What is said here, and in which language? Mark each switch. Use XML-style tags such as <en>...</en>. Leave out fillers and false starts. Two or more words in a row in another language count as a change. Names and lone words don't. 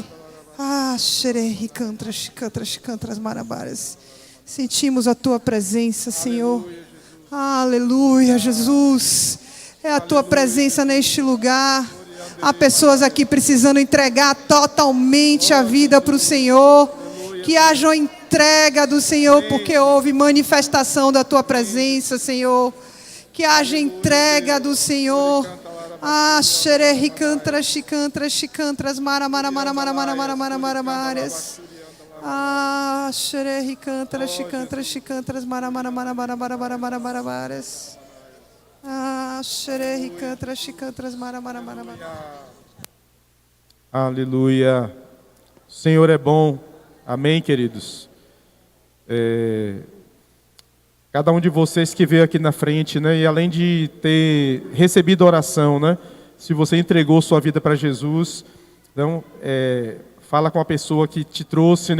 <pt>Ah, xerehi cantras, chicantras, chicantras, marabaras. Sentimos a tua presença, Senhor. Aleluia, Jesus. É a tua presença neste lugar. Há pessoas aqui precisando entregar totalmente a vida para o Senhor. Que haja uma entrega do Senhor, porque houve manifestação da tua presença, Senhor. Que haja entrega do Senhor. Ah, xerehi cantras, chicantras, chicantras, maramarabarabaias. Ah, xerehi cantras, chicantras, chicantras, maramarabarabaias. Ah, xerehi cantras, chicantras, maramarabarabaias. Aleluia. O Senhor é bom. Amém, queridos. cada um de vocês que veio aqui na frente, né? E além de ter recebido oração, né? Se você entregou sua vida para Jesus, então fala com a pessoa que te trouxe, né?</pt>